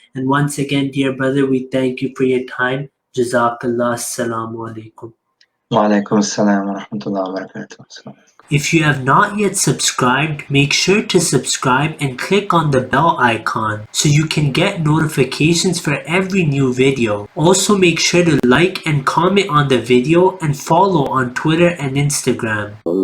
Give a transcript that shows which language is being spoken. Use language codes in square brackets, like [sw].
[en] And once again, dear brother, we thank you for your time. [ar] Jazakallah. Assalamu Alaikum. وعليكم السلام ورحمة الله وبركاته. [en] If you have not yet subscribed, make sure to subscribe and click on the bell icon so you can get notifications for every new video. Also make sure to like and comment on the video and follow on Twitter and Instagram.